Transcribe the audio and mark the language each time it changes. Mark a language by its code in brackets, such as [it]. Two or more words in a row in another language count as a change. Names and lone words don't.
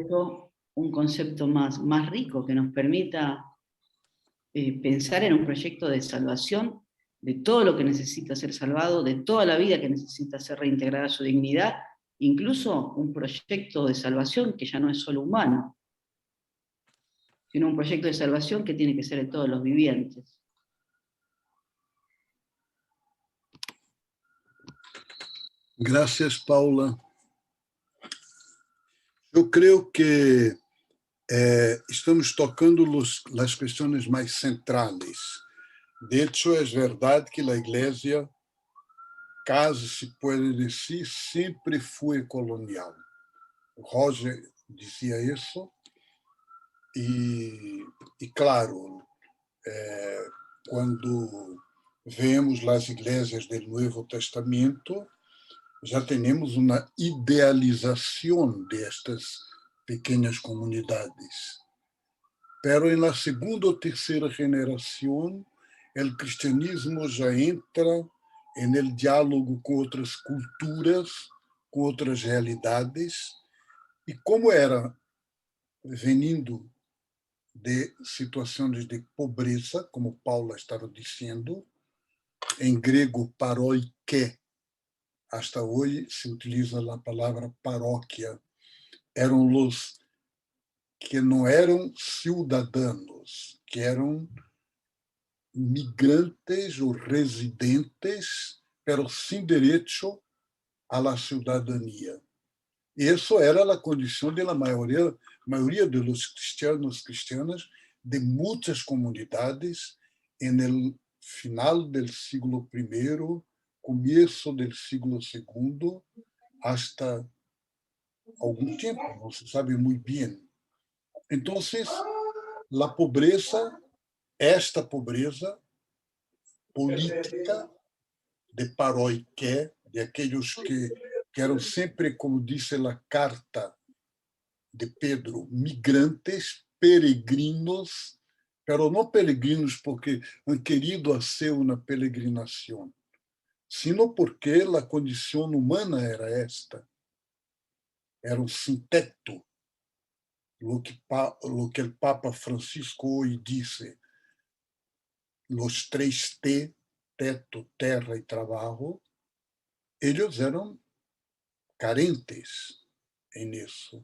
[es] eso un concepto más rico que nos permita pensar en un proyecto de salvación de todo lo que necesita ser salvado, de toda la vida que necesita ser reintegrada a su dignidad, incluso un proyecto de salvación que ya no es solo humano, sino un proyecto de salvación que tiene que ser de todos los vivientes. Gracias, Paula. [pt] Eu creio que estamos tocando as questões mais centrais. [es] De hecho, [pt] é verdade que a Igreja, [es] casi se puede decir, [pt] sempre foi colonial. Roger dizia isso, e claro, quando vemos as igrejas do Novo Testamento, já temos uma idealização destas pequenas comunidades. [es] Pero en la segunda o tercera generación, el cristianismo ya entra en el diálogo con otras culturas, con otras realidades, y como era venindo de [pt] situações de pobreza, como Paula estava dizendo, em grego paroike, hasta hoje se utiliza a palavra paróquia, eram os que não eram cidadãos, que eram migrantes ou residentes [es] pero sin derecho a la ciudadanía. Y eso era la condición de la mayoría de los cristianos, cristianas, de muchas comunidades en el final del siglo I, comienzo del siglo II, hasta algún tiempo, no se sabe muy bien. Entonces, la pobreza, esta pobreza política de paroiqué, de aquellos que [pt] eram sempre, como disse a carta de Pedro, [es] migrantes, peregrinos, pero [pt] não peregrinos [es] porque han querido hacer [pt] uma peregrinação, [es] sino porque [pt] a condição humana era esta. Era um sem teto. [es] Lo que [pt] o Papa Francisco hoje disse, os 3 T, teto, terra e trabalho, eles eram carentes em isso.